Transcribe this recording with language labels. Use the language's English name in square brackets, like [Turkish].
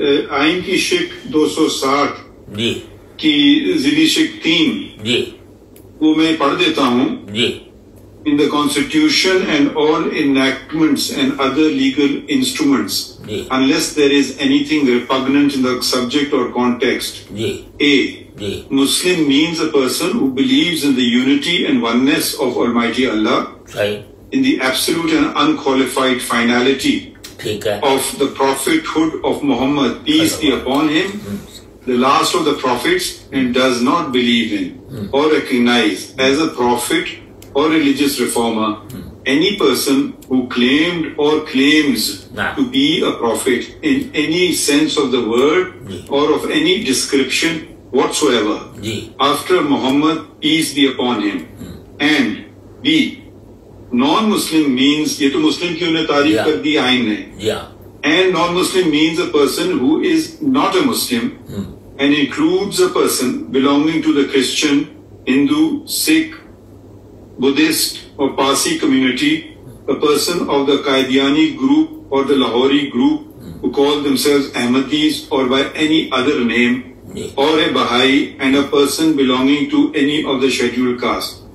[Urdu] آئین کی شق 260 کی ذیلی شق 3 وہ میں پڑھ دیتا ہوں. [English] In the Constitution and all enactments and other legal instruments, unless there is anything repugnant in the subject or context. A. Muslim means a person who believes in the unity and oneness of Almighty Allah, in the absolute and unqualified finality of the prophethood of Muhammad, peace be upon him, the last of the prophets, and does not believe in or recognize as a prophet or religious reformer any person who claimed or claims to be a prophet in any sense of the word or of any description whatsoever after Muhammad, peace be upon him. And B. Non Muslim means, [Urdu] یہ تو مسلم کی انہیں تعریف کر دی آئین نے، [English] And non Muslim means a person who is not a Muslim and includes a person belonging to the Christian, Hindu, Sikh, Buddhist or Parsi community, a person of the Qadiani group or the Lahori group who call themselves Ahmadis or by any other name, or a Baha'i and a person belonging to any of the scheduled caste.